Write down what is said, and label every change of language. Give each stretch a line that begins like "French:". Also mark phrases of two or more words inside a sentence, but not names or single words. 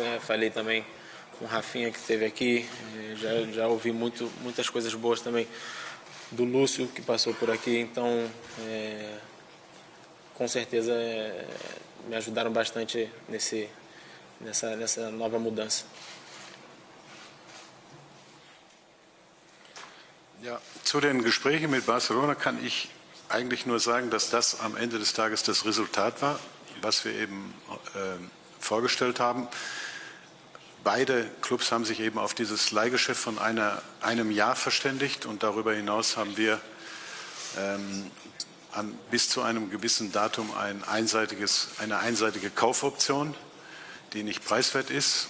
Portuguese: Falei também com o Rafinha, que esteve aqui, já ouvi muitas coisas boas também do Lúcio, que passou por aqui, então com certeza me ajudaram bastante nessa nova mudança.
German: Ja, zu den Gesprächen mit Barcelona kann ich eigentlich nur sagen, dass das am Ende des Tages das Resultat war, was wir eben vorgestellt haben. Beide Clubs haben sich eben auf dieses Leihgeschäft von einem Jahr verständigt, und darüber hinaus haben wir bis zu einem gewissen Datum eine einseitige Kaufoption, die nicht preiswert ist.